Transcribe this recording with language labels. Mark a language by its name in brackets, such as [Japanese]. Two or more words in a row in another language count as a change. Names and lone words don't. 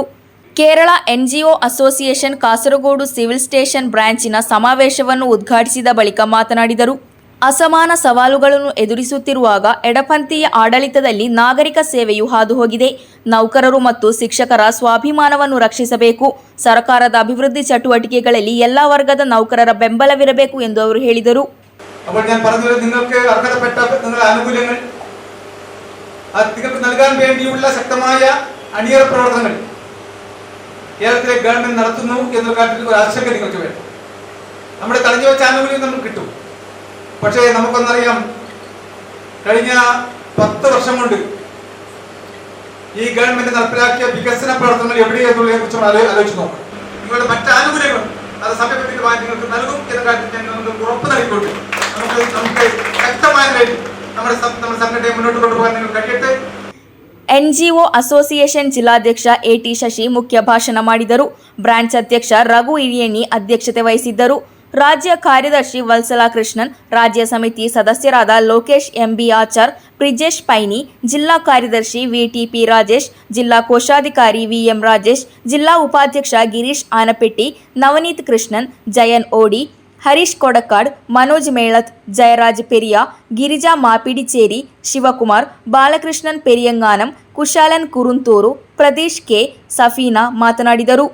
[Kannada] ಕೇರಳ NGO ಅಸೋಸಿಯೇಷನ್ ಕಾಸರಗೋಡು ಸಿವಿಲ್ ಸ್ಟೇಷನ್ ಬ್ರಾಂಚಿನ ಸಮಾವೇಶವನ್ನು ಉದ್ಘಾಟಿಸಿದ ಬಳಿಕ ಮಾತನಾಡಿದರು. ಅಸಮಾನ ಸವಾಲುಗಳನ್ನು ಎದುರಿಸುತ್ತಿರುವಾಗ ಎಡಪಂಥೀಯ ಆಡಳಿತದಲ್ಲಿ ನಾಗರಿಕ ಸೇವೆಯು ಹಾದುಹೋಗಿದೆ. ನೌಕರರು ಮತ್ತು ಶಿಕ್ಷಕರ ಸ್ವಾಭಿಮಾನವನ್ನು ರಕ್ಷಿಸಬೇಕು. ಸರ್ಕಾರದ ಅಭಿವೃದ್ಧಿ ಚಟುವಟಿಕೆಗಳಲ್ಲಿ ಎಲ್ಲ ವರ್ಗದ ನೌಕರರ ಬೆಂಬಲವಿರಬೇಕು ಎಂದು ಅವರು ಹೇಳಿದರು. [Malayalam] അപ്പോൾ ഞാൻ പറഞ്ഞത് നിങ്ങൾക്ക് അർഹതപ്പെട്ട നിങ്ങളുടെ ആനുകൂല്യങ്ങൾ നിങ്ങൾക്ക് നൽകാൻ വേണ്ടിയുള്ള ശക്തമായ അണിയറ പ്രവർത്തനങ്ങൾ കേരളത്തിലെ ഗവൺമെന്റ് നടത്തുന്നു എന്ന കാര്യത്തിൽ ഒരു ആശങ്ക നിങ്ങൾക്ക് വേണം. നമ്മുടെ തടഞ്ഞു വെച്ച ആനുകൂല്യം നമുക്ക് കിട്ടും. പക്ഷേ നമുക്കൊന്നറിയാം, കഴിഞ്ഞ 10 വർഷം കൊണ്ട് ഈ ഗവൺമെന്റ് നടപ്പിലാക്കിയ വികസന പ്രവർത്തനങ്ങൾ എവിടെയെന്നുള്ളതിനെ കുറിച്ച് ആലോചിച്ച് നോക്കണം. നിങ്ങളുടെ മറ്റ് ആനുകൂല്യങ്ങൾ അത് സമയബന്ധിതമായി നിങ്ങൾക്ക് നൽകും എന്ന കാര്യത്തിൽ നമുക്ക് ഉറപ്പ് നൽകിക്കൊണ്ട് നമുക്ക് ശക്തമായ നമ്മുടെ സംഘടനയെ മുന്നോട്ട് കൊണ്ടുപോകാൻ നിങ്ങൾക്ക് കഴിയട്ടെ. [Kannada] ಎನ್ಜಿಒ ಅಸೋಸಿಯೇಷನ್ ಜಿಲ್ಲಾಧ್ಯಕ್ಷ ಎಟಿ ಶಶಿ ಮುಖ್ಯ ಭಾಷಣ ಮಾಡಿದರು. ಬ್ರಾಂಚ್ ಅಧ್ಯಕ್ಷ ರಘು ಇರಿಯಣ್ಣಿ ಅಧ್ಯಕ್ಷತೆ ವಹಿಸಿದ್ದರು. ರಾಜ್ಯ ಕಾರ್ಯದರ್ಶಿ ವತ್ಸಲಾ ಕೃಷ್ಣನ್, ರಾಜ್ಯ ಸಮಿತಿ ಸದಸ್ಯರಾದ ಲೋಕೇಶ್ ಎಂಬಿ ಆಚಾರ್, ಬ್ರಿಜೇಶ್ ಪೈನಿ, ಜಿಲ್ಲಾ ಕಾರ್ಯದರ್ಶಿ ವಿಟಿಪಿ ರಾಜೇಶ್, ಜಿಲ್ಲಾ ಕೋಶಾಧಿಕಾರಿ ವಿಎಂ ರಾಜೇಶ್, ಜಿಲ್ಲಾ ಉಪಾಧ್ಯಕ್ಷ ಗಿರೀಶ್ ಆನಪೆಟ್ಟಿ, ನವನೀತ್ ಕೃಷ್ಣನ್, ಜಯನ್ ಓಡಿ, ಹರೀಶ್ ಕೊಡಕಾಡ್, ಮನೋಜ್ ಮೇಳತ್, ಜಯರಾಜ್ ಪೆರಿಯಾ, ಗಿರಿಜಾ ಮಾಪಿಡಿಚೇರಿ, ಶಿವಕುಮಾರ್, ಬಾಲಕೃಷ್ಣನ್ ಪೆರಿಯಂಗಾನಂ, ಕುಶಾಲನ್ ಕುರುಂತೂರು, ಪ್ರದೀಶ್ ಕೆ, ಸಫೀನಾ ಮಾತನಾಡಿದರು.